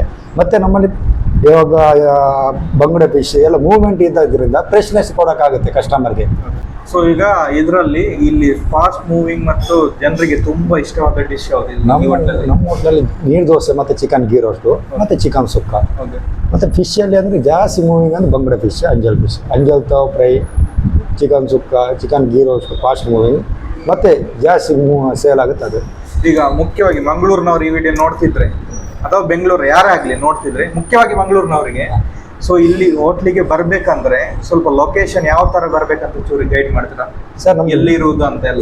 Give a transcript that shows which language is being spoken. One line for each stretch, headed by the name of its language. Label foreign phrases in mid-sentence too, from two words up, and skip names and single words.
Kannada: ಮತ್ತೆ ನಮ್ಮಲ್ಲಿ ಇವಾಗ ಬಂಗುಡೆ ಫಿಶ್ ಎಲ್ಲ ಮೂವ್ಮೆಂಟ್ ಇದ್ದರಿಂದ ಫ್ರೆಶ್ನೆಸ್ ಕೊಡೋಕ್ಕಾಗುತ್ತೆ ಕಸ್ಟಮರ್ಗೆ. ಸೊ ಈಗ ಇದರಲ್ಲಿ ಇಲ್ಲಿ
English: fast moving
Kannada: ಮತ್ತು ಜನರಿಗೆ ತುಂಬಾ ಇಷ್ಟವಾದ ಡಿಶ್ ಯಾವುದು? ನಮ್ಮ ಹೋಟ್ಲಲ್ಲಿ ನೀರು ದೋಸೆ ಮತ್ತು
English: chicken ghee roast
Kannada: ಮತ್ತು ಚಿಕನ್ ಸುಕ್ಕ. ಮತ್ತು ಫಿಶಲ್ಲಿ ಅಂದರೆ ಜಾಸ್ತಿ ಮೂವಿಂಗ್ ಅಂದರೆ ಬಂಗುಡೆ ಫಿಶ್, ಅಂಜಲ್ ತಾವ್ ಫ್ರೈ, ಚಿಕನ್ ಸುಕ್ಕ,
English: chicken ghee roast fast moving
Kannada: ಮತ್ತು ಜಾಸ್ತಿ ಸೇಲ್ ಆಗುತ್ತೆ ಅದು. ಈಗ ಮುಖ್ಯವಾಗಿ ಮಂಗಳೂರಿನವ್ರು ಈ ವಿಡಿಯೋ ನೋಡ್ತಿದ್ರೆ ಅಥವಾ ಬೆಂಗಳೂರು ಯಾರೇ ಆಗಲಿ ನೋಡ್ತಿದ್ರೆ, ಮುಖ್ಯವಾಗಿ ಮಂಗಳೂರಿನವರಿಗೆ ಸೊ ಇಲ್ಲಿ ಹೋಟ್ಲಿಗೆ ಬರ್ಬೇಕಂದ್ರೆ ಸ್ವಲ್ಪ ಲೊಕೇಶನ್ ಯಾವ ತರ ಬರ್ಬೇಕಂತ ಚೂರಿ ಗೈಡ್ ಮಾಡ್ತೀರಾ ಸರ್? ನಮ್ಗೆ ಎಲ್ಲಿರುವುದು ಅಂತ ಎಲ್ಲ.